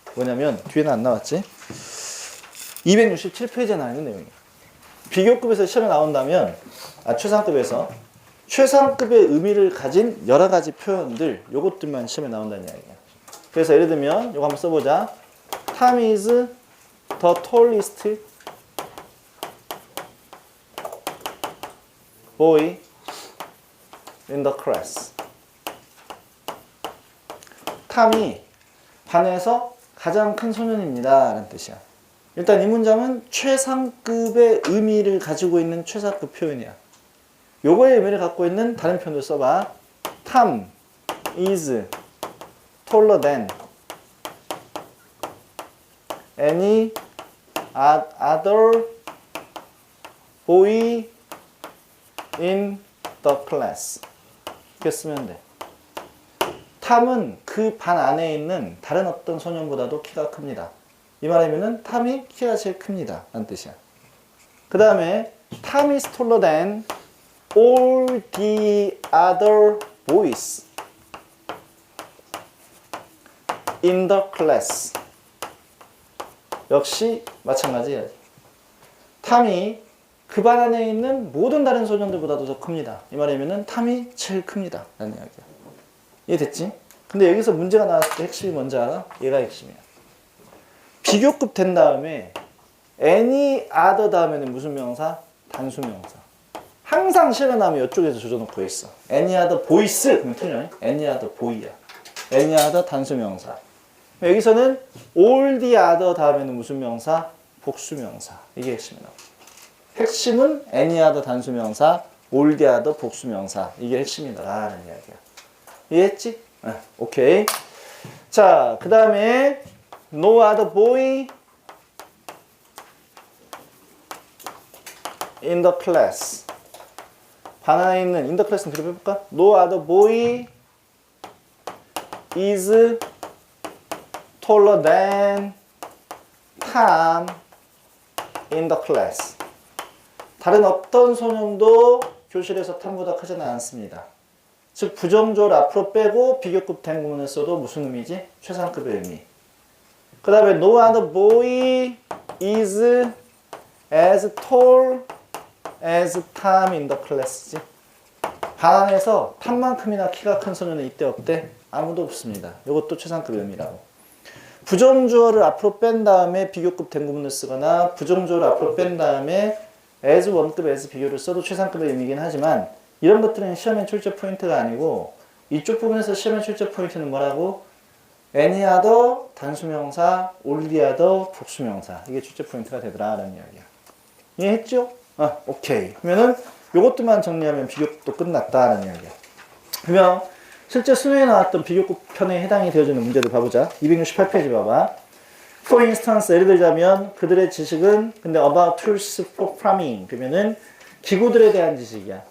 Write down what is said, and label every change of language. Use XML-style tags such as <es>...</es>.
<ko>뭐냐면 뒤에는 안 나왔지? 267페이지에 나와 있는 내용이야. 비교급에서 시험에 나온다면 최상급에서 최상급의 의미를 가진 여러 가지 표현들 요것들만 시험에 나온다는 이야기야. 그래서 예를 들면 이거 한번 써보자.</ko> <en>Tom is the tallest boy in the class.</en> <ko>탐이 반에서 가장 큰 소년입니다 라는 뜻이야. 일단 이 문장은 최상급의 의미를 가지고 있는 최상급 표현이야. 요거의 의미를 갖고 있는 다른 표현을 써봐.</ko> <en>Tom is taller than any other boy in the class.</en> <ko>이렇게 쓰면 돼. 탐은 그 반 안에 있는 다른 어떤 소년보다도 키가 큽니다. 이 말이면은 탐이 키가 제일 큽니다 라는 뜻이야. 그 다음에</ko> <en>Tom is taller than all the other boys in the class.</en> <ko>역시 마찬가지야. 탐이 그 반 안에 있는 모든 다른 소년들보다도 더 큽니다. 이 말이면은 탐이 제일 큽니다 라는 이야기야. 이해됐지? 근데 여기서 문제가 나왔을 때 핵심이 뭔지 알아? 얘가 핵심이야. 비교급 된 다음에 any other 다음에는 무슨 명사? 단수명사. 항상 시험에 나오면 이쪽에서 조져놓고 있어.</ko> <en>any other boys</en> <ko>그러면 틀려. any other boy야. any other 단수명사. 여기서는 all the other 다음에는 무슨 명사? 복수명사. 이게 핵심이야. 핵심은 any other 단수명사, all the other 복수명사. 이게 핵심이다 라는 이야기야. 이해했지? 오케이. 자, 그 다음에</ko> <en>no other boy in the class.</en> <ko>반 안에 있는 in the class는 뒤로 빼볼까?</ko> <en>No other boy is taller than Tom in the class.</en> <ko>다른 어떤 소년도 교실에서 탐보다 크지는 않습니다. 즉 부정조를 앞으로 빼고 비교급 된 구문을 써도 무슨 의미지? 최상급의 의미. 그 다음에</ko> <en>no other boy is as tall as Tom in the class지.</en> <ko>반 안에서 탐만큼이나 키가 큰 소년은 이때 없대? 아무도 없습니다. 이것도 최상급 의미라고. 부정주어를 앞으로 뺀 다음에 비교급 된 구문을 쓰거나 부정주어를 앞으로 뺀 다음에 as 원급 as 비교를 써도 최상급의 의미이긴 하지만 이런 것들은 시험의 출제 포인트가 아니고 이쪽 부분에서 시험의 출제 포인트는 뭐라고? any other 단수명사, all the other 복수명사. 이게 출제 포인트가 되더라 라는 이야기야. 이해했죠? 오케이. 그러면은 요것들만 정리하면 비교급도 끝났다라는 이야기야. 그러면 실제 수능에 나왔던 비교급 편에 해당이 되어지는 문제들 봐보자. 268페이지 봐봐.</ko> <en>For instance,</en> <ko>예를 들자면 그들의 지식은 근데</ko> <en>about tools for farming</en> <ko>그러면은 기구들에 대한 지식이야.</ko>